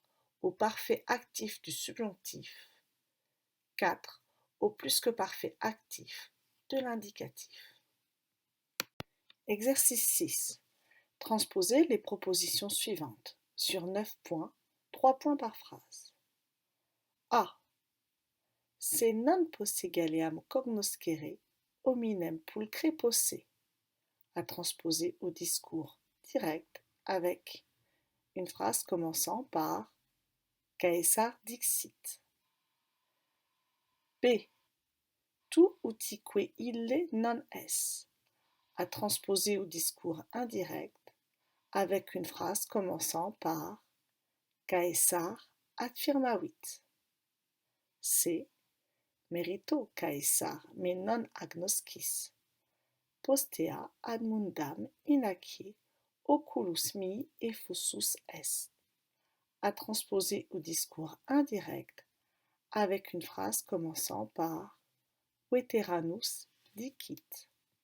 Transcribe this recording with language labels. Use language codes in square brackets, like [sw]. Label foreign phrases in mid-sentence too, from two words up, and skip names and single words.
[fr] Au parfait actif du subjonctif, 4. Au plus que parfait actif de l'indicatif. Exercice 6. Transposez les propositions suivantes sur 9 points, 3 points par phrase. A. [la] Se non possegaleam cognoscere, hominem pulcre posse. [fr] À transposer au discours direct avec une phrase commençant par [la] Caesar dixit. B. Tu utique ille non es. [fr] À transposer au discours indirect avec une phrase commençant par [la] Caesar affirmavit. [fr] C. [la] Merito Caesar me non agnoscis. Postea ad mundam inacie oculus mihi effusus est. [fr] À transposer au discours indirect avec une phrase commençant par [la] Veteranus dicit.